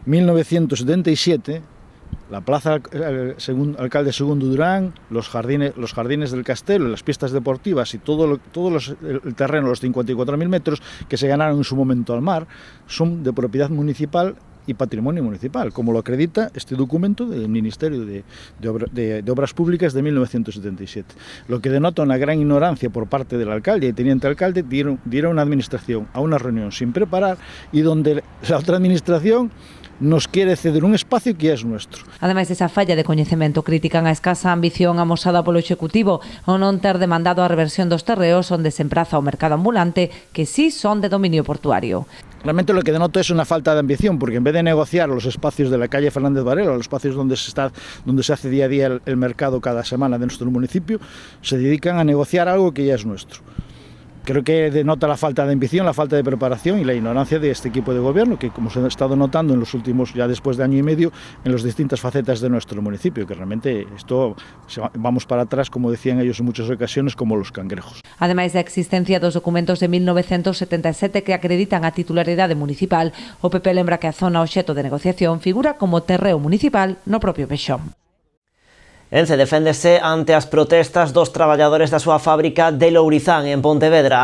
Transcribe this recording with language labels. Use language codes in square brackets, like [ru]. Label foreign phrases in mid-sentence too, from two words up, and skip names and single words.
[es] 1977 la Plaza Alcalde Segundo Durán, los jardines del Castelo, las pistas deportivas y todo el terreno, los 54.000 metros que se ganaron en su momento al mar, son de propiedad municipal y patrimonio municipal, como lo acredita este documento del Ministerio de Obras Públicas de 1977. Lo que denota una gran ignorancia por parte del alcalde y teniente alcalde, dieron una administración a una reunión sin preparar y donde la otra administración nos quiere ceder un espacio que es nuestro. [gl] Ademais desa falla de coñecemento, critican a escasa ambición amosada polo Executivo ao non ter demandado a reversión dos terreos onde se empraza o mercado ambulante, que sí son de dominio portuario. [es] Realmente lo que denota es una falta de ambición, porque en vez de negociar los espacios de la calle Fernández Varela, los espacios donde se hace día a día el mercado cada semana de nuestro municipio, se dedican a negociar algo que ya es nuestro. Creo que denota la falta de ambición, la falta de preparación y la ignorancia de este equipo de gobierno, que como se ha estado notando en los últimos, ya después de año y medio, en las distintas facetas de nuestro municipio, que realmente esto vamos para atrás, como decían ellos en muchas ocasiones, como los cangrejos. [gl] Ademais da existencia dos documentos de 1977 que acreditan a titularidade municipal, o PP lembra que a zona obxecto de negociación figura como terreo municipal no propio Pexón. Ence deféndese ante as protestas dos traballadores da súa fábrica de Lourizán, en Pontevedra.